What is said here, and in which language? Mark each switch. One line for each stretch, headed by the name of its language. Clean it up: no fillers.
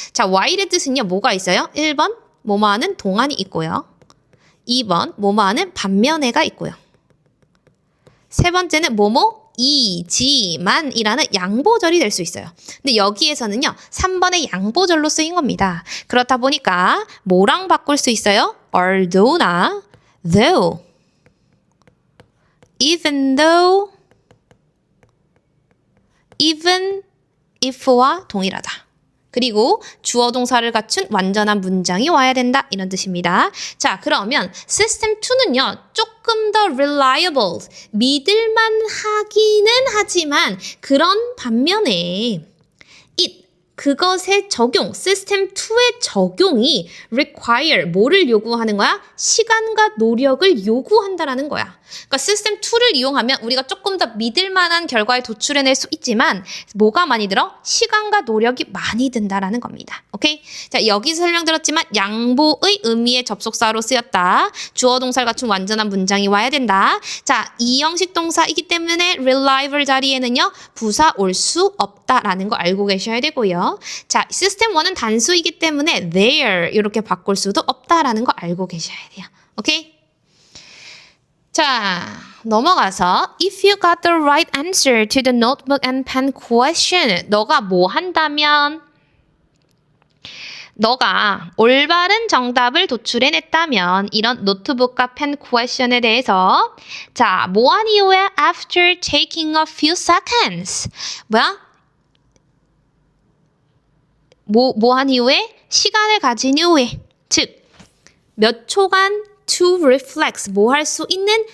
Korean: 자, while의 뜻은요, 뭐가 있어요? 1번, 뭐뭐하는 동안이 있고요. 2번, 뭐뭐하는 반면에가 있고요. 세 번째는 뭐뭐이지만 이라는 양보절이 될 수 있어요. 근데 여기에서는요, 3번의 양보절로 쓰인 겁니다. 그렇다 보니까 뭐랑 바꿀 수 있어요? although나 though, even though, even if와 동일하다. 그리고 주어 동사를 갖춘 완전한 문장이 와야 된다 이런 뜻입니다. 자, 그러면 시스템 2는요, 조금 더 reliable, 믿을만 하기는 하지만 그런 반면에 it, 그것의 적용, 시스템 2의 적용이 require 뭐를 요구하는 거야? 시간과 노력을 요구한다라는 거야. 그러니까 시스템 2를 이용하면 우리가 조금 더 믿을 만한 결과를 도출해낼 수 있지만 뭐가 많이 들어? 시간과 노력이 많이 든다라는 겁니다. 오케이? 자, 여기서 설명드렸지만 양보의 의미의 접속사로 쓰였다. 주어 동사를 갖춘 완전한 문장이 와야 된다. 자, 이 형식 동사이기 때문에 reliable 자리에는요. 부사 올 수 없다라는 거 알고 계셔야 되고요. 자, 시스템 1은 단수이기 때문에 there 이렇게 바꿀 수도 없다라는 거 알고 계셔야 돼요. 오케이? 자, 넘어가서
English: If you got the right answer to the notebook and pen question,
Korean: 너가 뭐 한다면? 너가 올바른 정답을 도출해냈다면 이런 노트북과 펜 question에 대해서 자, 뭐한 이후에
English: after taking a few seconds
Korean: 뭐야? 뭐한 이후에? 시간을 가진 이후에 즉, 몇 초간 to reflect 뭐 할 수 있는?